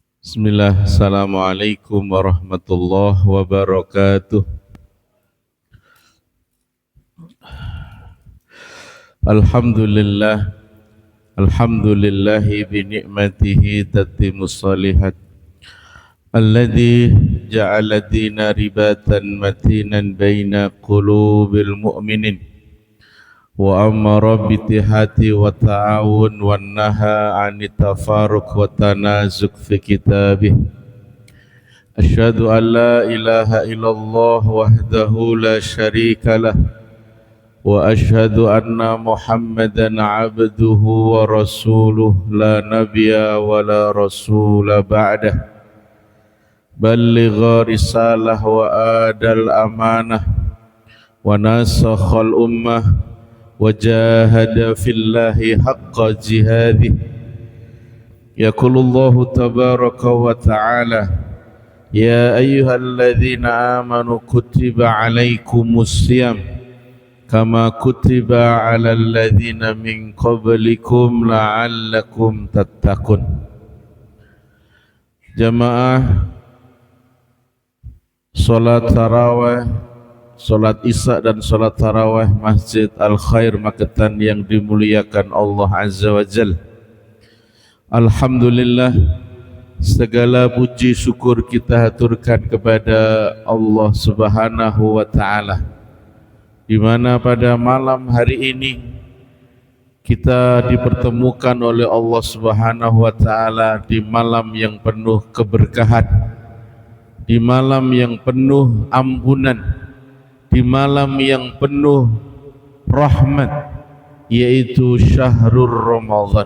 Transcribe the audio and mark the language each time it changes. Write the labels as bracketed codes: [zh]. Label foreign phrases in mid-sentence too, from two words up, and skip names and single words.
[ar] بسم الله، السلام عليكم ورحمة الله وبركاته. الحمد لله، الحمد لله بنعمته تتم الصالحات. الذي جعل الدين رباطا متينا بين قلوب المؤمنين وأمر بالاتحاد والتعاون ونهى عن التفرق والتنازع في كتابه. أشهد أن لا إله إلا الله وحده لا شريك له وأشهد أن محمدا عبده ورسوله لا نبي ولا رسول بعده. بلغ الرسالة وأدى الأمانة ونصح الأمة وجاهد في الله حق جهاده. يقول الله تبارك وتعالى، يا أيها الذين آمنوا كتب عليكم الصيام كما كتب على الذين من قبلكم لعلكم تتقون. [id] Jamaah salat tarawih, salat isya dan salat tarawih Masjid Al-Khair Magetan yang dimuliakan [ar] الله عز وجل. [id] Alhamdulillah, segala puji syukur kita haturkan kepada Allah [ar] سبحانه و [id] taala, di mana pada malam hari ini kita dipertemukan oleh Allah [ar] سبحانه وتعالى [id] di malam yang penuh keberkahan, di malam yang penuh ampunan, di malam yang penuh rahmat, yaitu [ar] شهر رمضان.